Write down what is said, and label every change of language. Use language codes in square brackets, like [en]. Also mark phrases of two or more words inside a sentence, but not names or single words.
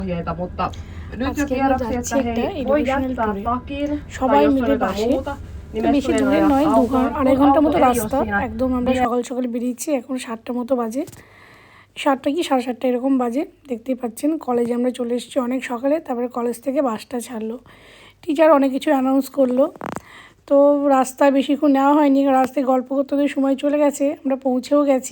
[fi] mutta nyt jo [bn] আজকে আমরা [fi] tiedoksi, [bn] যাচ্ছি [fi] että [bn] একটা [fi] hei, voi [bn] এডুকেশনাল [fi] jättää [bn] ট্যুরে, [fi] takin tai [bn] সবাই [fi] jos on [bn] মিলে [fi] jotain [bn] বাসে। [fi] muuta, [bn] তো [fi] niin [bn] বেশি [fi] messujen [bn] দূরের [fi] ajat [bn] নয়, [fi] autoon, [bn] আড়াই [fi] kun [bn] ঘন্টার [fi] auto [bn] মতো [fi] ei ole [bn] রাস্তা [fi] siinä [bn] একদম। আমরা সকাল সকাল বেরিয়েছি, এখন 7টার মতো বাজে, 7টা কি 7:30 এরকম বাজে। দেখতেই পাচ্ছেন কলেজে আমরা চলে এসেছি অনেক সকালে। তারপরে কলেজ থেকে বাসটা ছাড়লো, টিচার অনেক কিছু অ্যানাউন্স করলো। তো রাস্তায় বেশিক্ষণ নেওয়া হয়নি, রাস্তায় গল্প করতে করতে সময় চলে গেছে, আমরা পৌঁছেও গেছি।